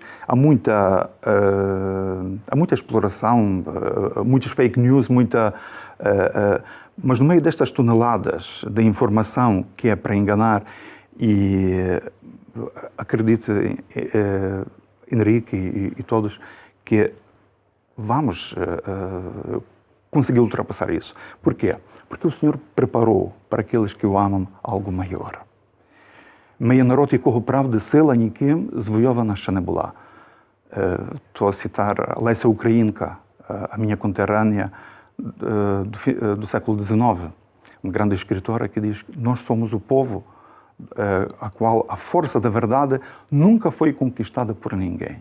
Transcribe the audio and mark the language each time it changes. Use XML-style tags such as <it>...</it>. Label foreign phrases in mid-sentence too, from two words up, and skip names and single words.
<pt>Há muita exploração, muitas</pt> <en>fake news,</en> <pt>mas no meio destas toneladas de informação que é para enganar, e acredite, Henrique e todos, que vamos conseguir ultrapassar isso. Porquê? Porque o Senhor preparou para aqueles que o amam algo maior.</pt> <uk>Моє народ, якого правди сила ніким звойована ще не була.</uk> <pt>Estou a citar Lécia Ukrainka, a minha conterrânea do século XIX, uma grande escritora que diz: nós somos o povo a qual a força da verdade nunca foi conquistada por ninguém.</pt>